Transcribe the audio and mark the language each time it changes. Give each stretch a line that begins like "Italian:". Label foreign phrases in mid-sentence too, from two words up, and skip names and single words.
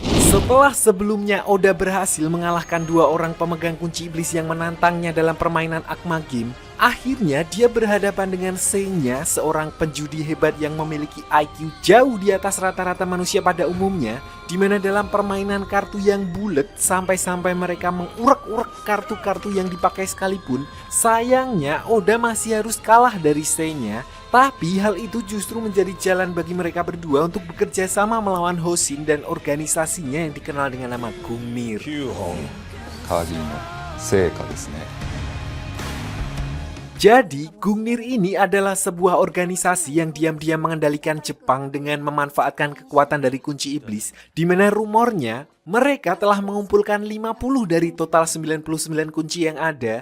Indonesian: Setelah sebelumnya Oda berhasil mengalahkan dua orang pemegang kunci iblis yang menantangnya dalam permainan Akma Game, akhirnya dia berhadapan dengan Seinya, seorang penjudi hebat yang memiliki IQ jauh di atas rata-rata manusia pada umumnya, di mana dalam permainan kartu yang bulat sampai-sampai mereka mengurek-urek kartu-kartu yang dipakai sekalipun, sayangnya Oda masih harus kalah dari Seinya. Tapi hal itu justru menjadi jalan bagi mereka berdua untuk bekerja sama melawan Hoshin dan organisasinya yang dikenal dengan nama Gungnir.
Japanese: 9 本鍵の成果ですね。
Indonesian: Jadi, Gungnir ini adalah sebuah organisasi yang diam-diam mengendalikan Jepang dengan memanfaatkan kekuatan dari kunci iblis, di mana rumornya mereka telah mengumpulkan 50 dari total 99 kunci yang ada.